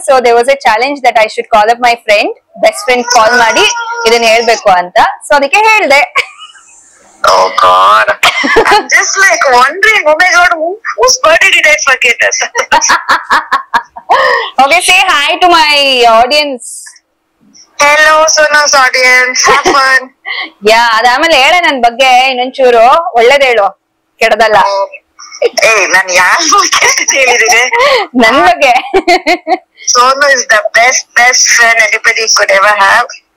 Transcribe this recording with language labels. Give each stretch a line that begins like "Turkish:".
English: So, there was a challenge that I should call up my friend, best friend call
Kannada: ಮಾಡಿ ಇದನ್ನ ಹೇಳ್ಬೇಕು ಅಂತ. So, ಅದಕ್ಕೆ ಹೇಳ್ದೆ.
English: Oh God. I'm just like wondering, oh my God, whose birthday did I forget? Okay, say hi to my audience. Hello, Sona's audience. Have fun.
Kannada: Yeah, ಅದಾದ್ಮೇಲೆ ಹೇಳ ನನ್ ಬಗ್ಗೆ ಇನ್ನೊಂಚೂರು ಒಳ್ಳೇದ್ ಹೇಳು, ಕೆಡದಲ್ಲ. Hey, ನಾನು ಯಾರ ಬಗ್ಗೆ ಹೇಳಿದ್ರೆ? ನನ್ ಬಗ್ಗೆ.
English: Sonu is the best friend anybody could ever have.